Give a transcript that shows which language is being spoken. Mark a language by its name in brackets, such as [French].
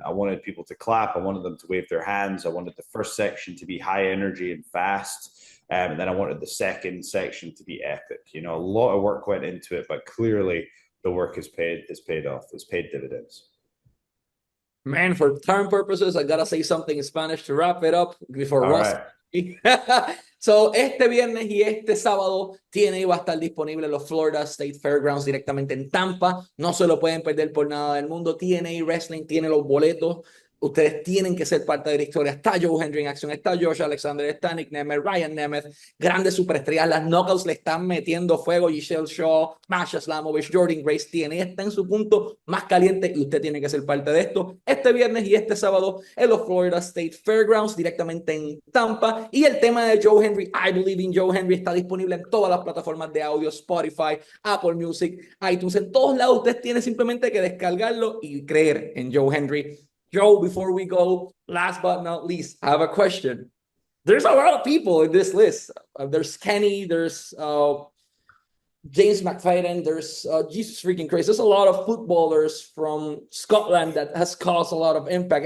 [English] I wanted people to clap. I wanted them to wave their hands. I wanted the first section to be high energy and fast. And then I wanted the second section to be epic. You know, a lot of work went into it, but clearly the work has paid off. It's paid dividends. Man, for time purposes, I gotta say something in Spanish to wrap it up before Ross. Right. [Spanish] So, este viernes y este sábado, TNA va a estar disponible en los Florida State Fairgrounds directamente en Tampa. No se lo pueden perder por nada del mundo. TNA Wrestling tiene los boletos. Ustedes tienen que ser parte de la historia. Está Joe Hendry en acción, está Josh Alexander, está Nick Nemeth, Ryan Nemeth, grandes superestrellas. Las Knuckles le están metiendo fuego. Giselle Shaw, Masha Slamovich, Jordan Grace. TNA está en su punto más caliente y usted tiene que ser parte de esto este viernes y este sábado en los Florida State Fairgrounds directamente en Tampa. Y el tema de Joe Hendry, I Believe in Joe Hendry, está disponible en todas las plataformas de audio, Spotify, Apple Music, iTunes. En todos lados usted tiene simplemente que descargarlo y creer en Joe Hendry. [English] Joe, before we go, last but not least, I have a question. There's a lot of people in this list. There's Kenny, there's James McFadden, there's Jesus freaking Christ. There's a lot of footballers from Scotland that has caused a lot of impact.